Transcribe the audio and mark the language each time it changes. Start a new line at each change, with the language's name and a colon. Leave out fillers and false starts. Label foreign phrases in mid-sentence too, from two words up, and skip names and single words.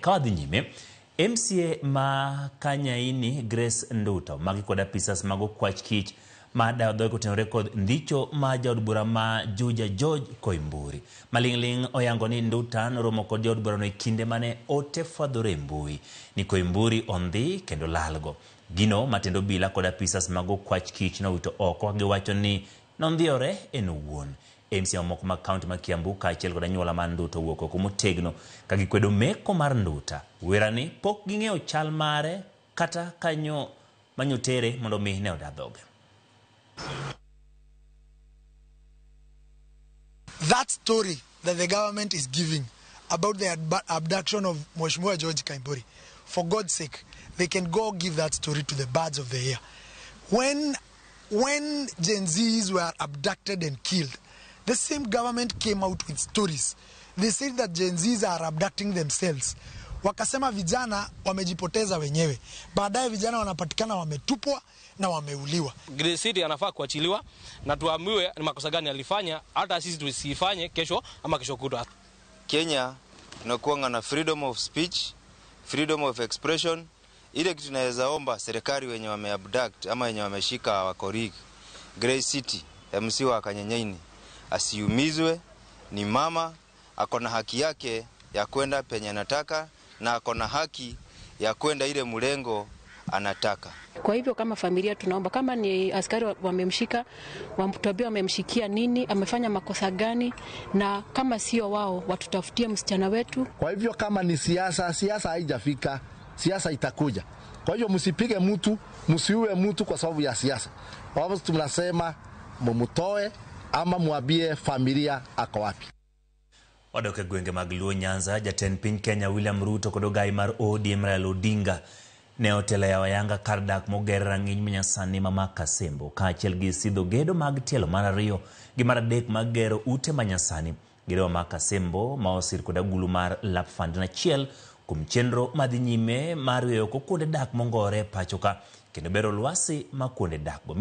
Luo (Kenya and Tanzania): Ka wadhi nyime, MCA ma Kanyaini Grace Nduta magi kod apisas mag okwach kich ma dayo kotenore kod ndicho ma jaod bura ma Juja George Koimburi. Malingling oyango ni Nduta romo kod jaod bura no e kinde mane ote fwadhore mbui ni Koimburi ondhi kendo lalgo. Gino matendo bila kod apisas mag okwach kich no wito oko giwacho ni nondhiore en owuon. MCA moko ma county ma Kiambu kaachiel kod anyuola mar Nduta wuok oko motegno ka gikwedo meko mar Nduta. Werani pok ging'eyo chal mare kata kanyo manyotere mondo mi ne odadhoge.
English: That story that the government is giving about the abduction of Mheshimiwa George Koimburi, for God's sake, they can go give that story to the birds of the air. When Gen Zs were abducted and killed, the same government came out with stories. They said that Gen Zs are abducting themselves.
Swahili: Wakasema vijana wamejipoteza wenyewe. Baadaye vijana wanapatikana wametupwa na wameuliwa. Grace City anafaa kuachiliwa na tuambiwe ni makosa gani alifanya, hata sisi tusifanye kesho ama kesho kutwa. Kenya tunakuwa na
English: freedom of speech, freedom of expression.
Swahili: Ile kitu tunaweza omba serikali wenye wameabduct ama wenye wameshika wakoriki Grace City MC wa Kanyenyeini asiumizwe. Ni mama akona haki yake ya kwenda penye anataka na akona haki ya kwenda ile mlengo anataka. Kwa hivyo kama familia tunaomba, kama ni askari wamemshika, wamtuambie wamemshikia nini, amefanya makosa gani, na kama sio wao watutafutie msichana wetu. Kwa hivyo kama ni siasa haijafika, siasa itakuja. Kwa hivyo msipige mtu, msiue mtu kwa sababu ya siasa. Kwa hivyo tunasema mumutoe ama muambie familia ako wapi.
Luo (Kenya and Tanzania): Wadoke gwenge mag Luo Nyanza, jatend piny Kenya William Ruto kod ogai mar ODM Raila Odinga ne otelo ya wayanga kar dak moger rang'iny manyasani ma Kasembo, kaachiel gi sidho gedo mag tielo mar ariyo gi mar adek mag gero ute manyasani. Gedo ma Kasembo ma osir kod agulu mar Lapfand nachiel kuom chenro madhi nyime mar weyo kuonde dak mongore pachoka kendo bero lwasi ma kuonde dak go.